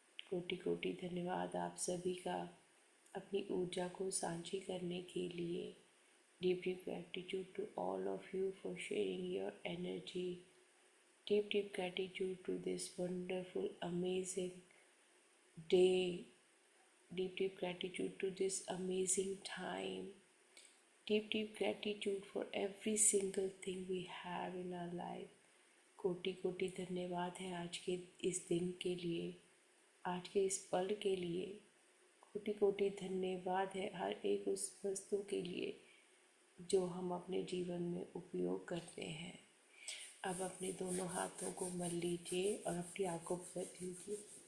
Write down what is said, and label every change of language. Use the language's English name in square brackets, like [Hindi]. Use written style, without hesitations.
[Hindi] कोटि कोटि धन्यवाद आप सभी का अपनी ऊर्जा को साझी करने के लिए। [English] Deep deep gratitude to all of you for sharing your energy. Deep deep gratitude to this wonderful amazing day. Deep deep gratitude to this amazing time. Deep deep gratitude for every single thing we have in our life. [Hindi] कोटि कोटि धन्यवाद है आज के इस दिन के लिए, आज के इस पल के लिए। कोटि कोटि धन्यवाद है हर एक उस वस्तु के लिए जो हम अपने जीवन में उपयोग करते हैं। अब अपने दोनों हाथों को मल लीजिए और अपनी आंखों पर रख लीजिए।